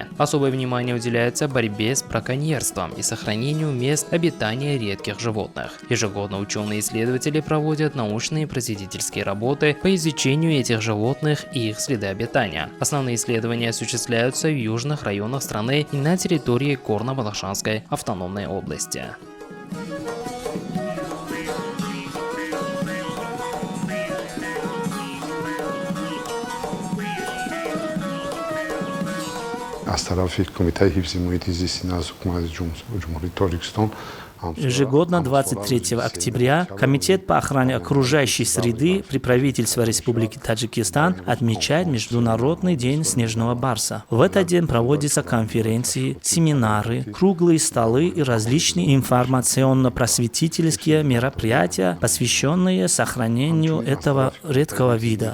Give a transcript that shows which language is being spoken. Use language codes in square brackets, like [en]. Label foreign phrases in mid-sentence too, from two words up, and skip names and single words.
[ru] Особое внимание уделяется борьбе с браконьерством и сохранению мест обитания редких животных. Ежегодно ученые-исследователи проводят научные и просветительские работы по изучению этих животных и их среды обитания. Основные исследования осуществляются в южных районах страны и на территории Горно-Бадахшанской автономной области. [tg] از طرف کمیته حفظ محیط زیست نزد حکومت جمهوری تاجیکستان [ru] Ежегодно 23 октября Комитет по охране окружающей среды при правительстве Республики Таджикистан отмечает Международный день снежного барса. В этот день проводятся конференции, семинары, круглые столы и различные информационно-просветительские мероприятия, посвященные сохранению этого редкого вида.